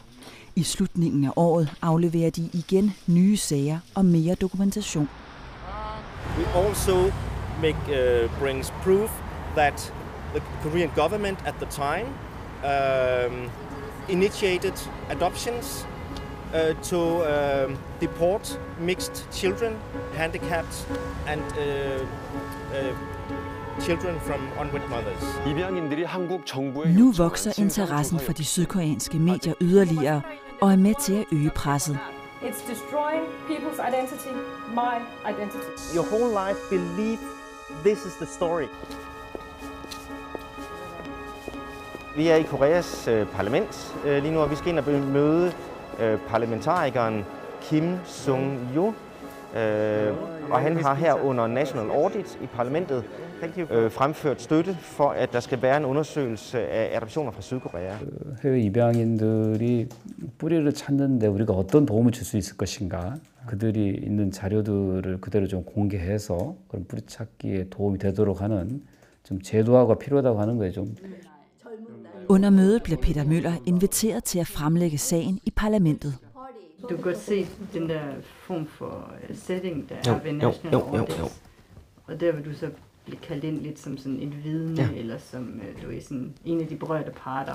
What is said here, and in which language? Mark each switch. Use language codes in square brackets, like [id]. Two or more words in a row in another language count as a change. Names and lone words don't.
[da] I slutningen af året afleverer de igen nye sager og mere dokumentation. [en] We also brings proof that the Korean government at the time initiated adoptions to deport mixed children, handicapped and children from unwed mothers. [da] Nu vokser interessen for de sydkoreanske medier yderligere og er med til at øge presset. [en] It's destroying people's identity, my identity. Your whole life believe this is the story. [da] Vi er i Koreas parlament lige nu, og vi skal ind og møde parlamentarikeren Kim Sung-jo. Og han har her under National Audit i parlamentet fremført støtte for, at der skal være en undersøgelse af adoptioner fra Sydkorea. [ko] 해외 입양인들이 뿌리를 찾는데 우리가 어떤 도움을 줄 수 있을 것인가? 그들이 있는 자료들을 그대로 좀 공개해서 그런 뿌리 찾기에 도움이 되도록 하는 좀 제도화가 필요하다고 하는 거예요. 좀 [da] Under mødet bliver Peter Møller inviteret til at fremlægge sagen i parlamentet. Du kan godt se den der form for setting, der er ved National Audit. Og der vil du så blive kaldt ind lidt som sådan et vidne, eller som du er sådan en af de berørte parter.